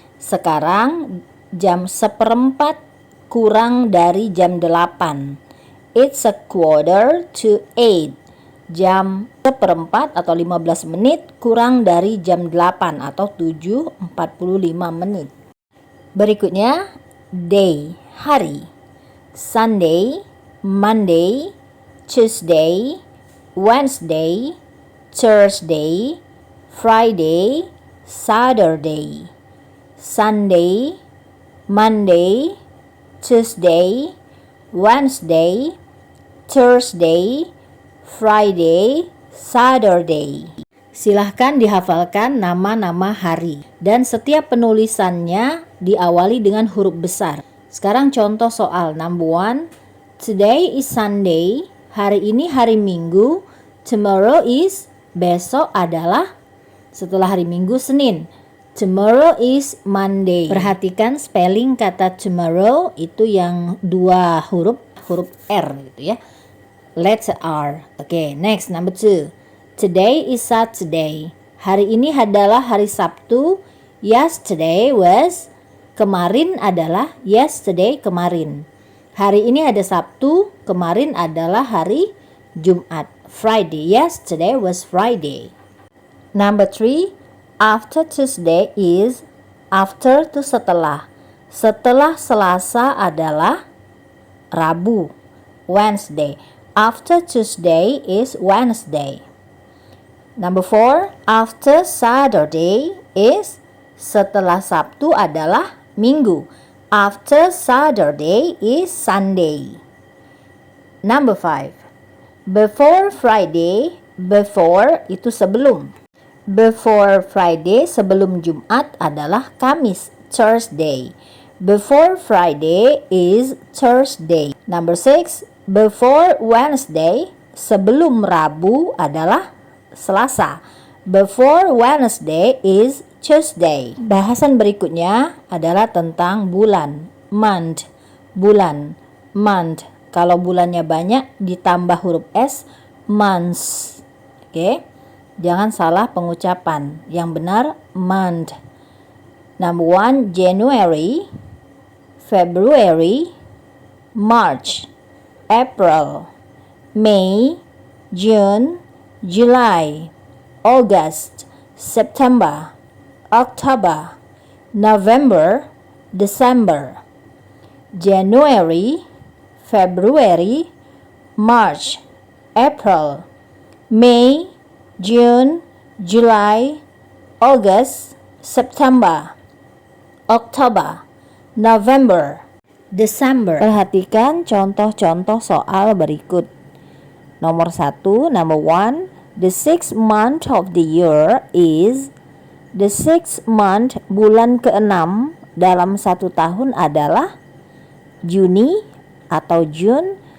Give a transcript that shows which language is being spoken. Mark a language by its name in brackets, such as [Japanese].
[Indonesian] Sekarang jam 1/4 kurang dari jam 8. [English] It's 7:45. [Indonesian] Jam 1/4 atau 15 menit kurang dari jam 8 atau 7:45 menit. Berikutnya, day, hari. [English] Sunday, Monday, Tuesday, Wednesday, Thursday, Friday, Saturday, Sunday, Monday, Tuesday, Wednesday, Thursday, Friday, Saturday. [Indonesian] Silahkan dihafalkan nama-nama hari dan setiap penulisannya diawali dengan huruf besar. Sekarang contoh soal [English] number 1. Today is Sunday. [Indonesian] Hari ini hari Minggu. [English] Tomorrow is, [Indonesian] besok adalah, setelah hari Minggu, Senin. [English] Tomorrow is Monday. [Indonesian] Perhatikan spelling kata tomorrow itu yang dua huruf R gitu ya. [English] Letter R. Oke, next number 2. Today is Saturday. [Indonesian] Hari ini adalah hari Sabtu. [English] Yesterday was, [Indonesian] kemarin adalah yesterday, kemarin. Hari ini ada Sabtu, kemarin adalah hari Jumat, Friday. [English] Yesterday was Friday. Number 3, after Tuesday is, after [Indonesian] itu setelah. Setelah Selasa adalah Rabu, Wednesday. [English] After Tuesday is Wednesday. Number 4, after Saturday is, [Indonesian] setelah Sabtu adalah Minggu. [English] After Saturday is Sunday. Number 5, before Friday, before [Indonesian] itu sebelum. [English] Before Friday, [Indonesian] sebelum Jumat adalah Kamis, Thursday. [English] Before Friday is Thursday. Number 6, before Wednesday, [Indonesian] sebelum Rabu adalah Selasa. [English] Before Wednesday is Tuesday. [Indonesian] Bahasan berikutnya adalah tentang bulan, month. Bulan, month. Kalau bulannya banyak ditambah huruf S, months. Oke. Jangan salah pengucapan. Yang benar month. [English] Number 1, January, February, March, April, May, June, July, August, September, October, November, December. January, February, March, April, May, June, July, August, September, October, November, December. [Indonesian] Perhatikan contoh-contoh soal berikut. Nomor 1, [English] number 1, the 6th month of the year is, the 6th month, [Indonesian] bulan ke-6 dalam satu tahun adalah Juni atau [English] June.